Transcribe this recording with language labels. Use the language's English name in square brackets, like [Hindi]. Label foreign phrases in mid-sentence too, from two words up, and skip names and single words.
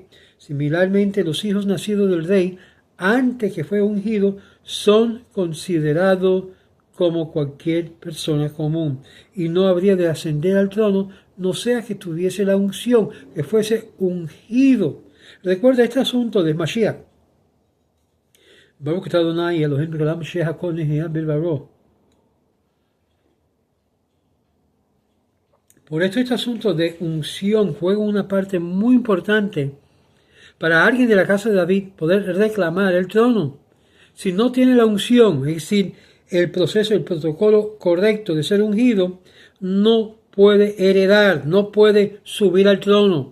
[Spanish] Similarmente, los hijos nacidos del rey antes que fue ungido son considerados como cualquier persona común, y no habría de ascender al trono, no sea que tuviese la unción, que fuese ungido. Recuerda este asunto de Mashiach. [Hebrew] ברוך אתה אדני אלהים עולם שהכל נהיה בדברו. [Spanish] Por esto este asunto de unción juega una parte muy importante para alguien de la casa de David poder reclamar el trono. Si no tiene la unción, es decir, el proceso, el protocolo correcto de ser ungido, no puede heredar, no puede subir al trono.